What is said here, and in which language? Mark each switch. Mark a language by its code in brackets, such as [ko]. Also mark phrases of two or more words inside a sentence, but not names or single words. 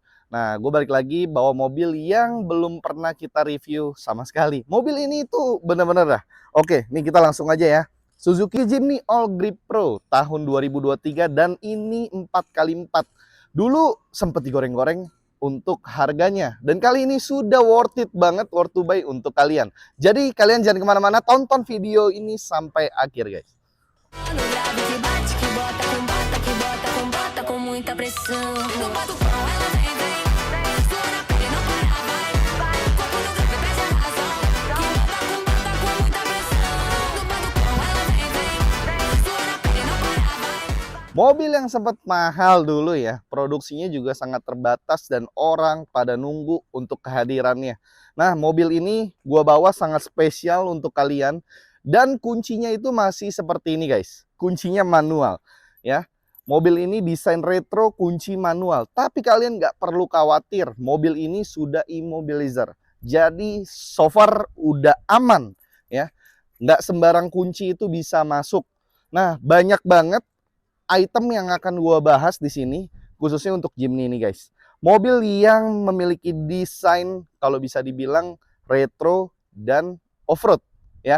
[id] Nah, gue balik lagi bawa mobil yang belum pernah kita review sama sekali. Mobil ini tuh bener-bener dah. Oke, nih kita langsung aja ya. Suzuki Jimny All Grip Pro tahun 2023 dan ini 4x4. Dulu sempet digoreng-goreng untuk harganya. Dan kali ini sudah [en] worth it [id] banget, [en] worth to buy [id] untuk kalian. Jadi kalian jangan kemana-mana, tonton video ini sampai akhir guys. [pt] No grave que bate, que bota com bota com muita pressão. No batucão ela vem, vem. Sua na pele não para, vai. Corpo no grave perde a razão. Que bota com muita pressão. No batucão ela vem, vem. Sua na pele não para, vai. [id] Mobil yang sempat mahal dulu ya, produksinya juga sangat terbatas dan orang pada nunggu untuk kehadirannya. Nah, mobil ini gua bawa sangat spesial untuk kalian. Dan kuncinya itu masih seperti ini guys, kuncinya manual ya. Mobil ini desain retro, kunci manual. Tapi kalian nggak perlu khawatir, mobil ini sudah immobilizer. Jadi [en] so far [id] udah aman ya. Nggak sembarang kunci itu bisa masuk. Nah, banyak banget item yang akan gua bahas di sini, khususnya untuk Jimny ini guys. Mobil yang memiliki desain kalau bisa dibilang retro dan off-road ya.